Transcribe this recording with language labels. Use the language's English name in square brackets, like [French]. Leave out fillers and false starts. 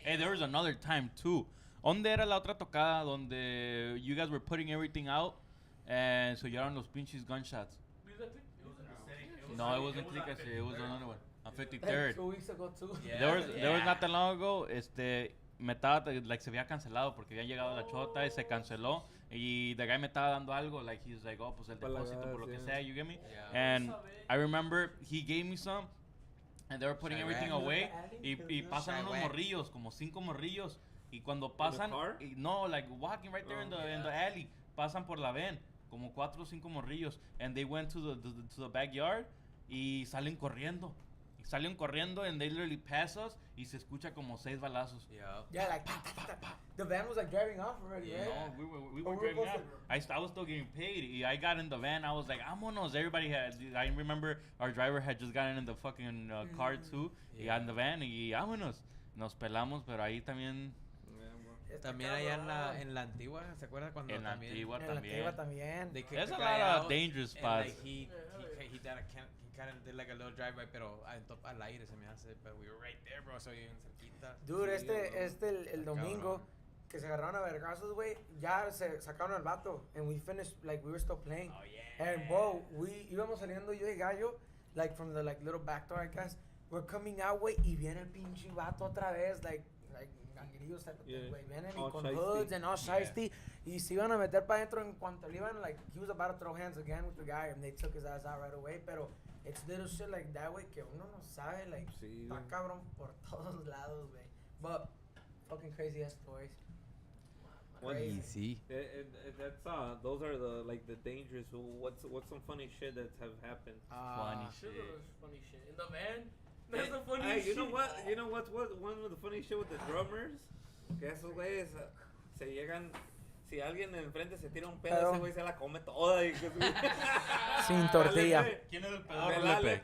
[English] Hey, there was another time too. [Spanish] ¿Dónde era la otra tocada donde [English] you guys were putting everything out and so [Spanish] llegaron los pinches [English] gunshots? No, it wasn't Click, it was another one. On 53rd. 2 weeks ago too. There was not that long ago, [Spanish] me estaba, like, se había cancelado porque había llegado la chota y se canceló. Y [English] the guy [Spanish] me estaba dando algo, like, [English] he's like, [Spanish] oh, pues el depósito por lo que sea, [English] you get me? And I remember he gave me some, and they were putting everything away. [Spanish] Y pasan unos morrillos, como 5 morrillos. Y cuando pasan, no, like, [English] walking right there in the alley, [Spanish] pasan por la van, como 4 o 5 morrillos. [English] And they went to the backyard [Spanish] y salen corriendo. [English] And they literally pass us [Spanish] y se escucha como 6 balazos. [English] Yeah, like the van was like driving off already, right? No, we were driving off. I was still getting paid. I got in the van. I was like, vámonos. I remember our driver had just gotten in the fucking car too. Y got in the van y vámonos. [Spanish] Nos pelamos, pero ahí también... También allá en la Antigua, ¿se acuerda cuando en la también? Antigua En la Antigua también. [English] There's a lot of dangerous spots. Like he kind of did like a little drive-by, [Spanish] pero al aire se me hace, [English] but we were right there, bro, so [Spanish] bien cerquita. Dude, el domingo que se agarraron a vergazos, güey, ya se sacaron al vato, [English] and we finished, like, we were still playing. Oh, yeah. And, bro, [Spanish] íbamos saliendo yo y Gallo, [English] like, from the, like, little back door, I guess. We're coming out, güey, [Spanish] y viene el pinche vato otra vez, [English] like ganguerillos type of thing, güey. [Spanish] Vienen y con [English] hoods and all shiesty. [Spanish] Y se iban a meter para adentro en cuanto le iban, [English] like, he was about to throw hands again with the guy, and they took his ass out right away, pero it's little shit like that, güey, [Spanish] que uno no sabe, [English] like, [Spanish] está cabrón por todos lados, [English] güey. But, fucking crazy ass stories. Easy. That's those are the dangerous. What's some funny shit that have happened? Funny shit. Funny shit in the van. That's the funny shit. You know what's one of the funny shit with the drummers? [Spanish] Que esos güeyes se llegan. Si alguien enfrente se tira un pedo, ese güey se la come toda. Y sin tortilla. ¿Quién es el pedorro, Lepe?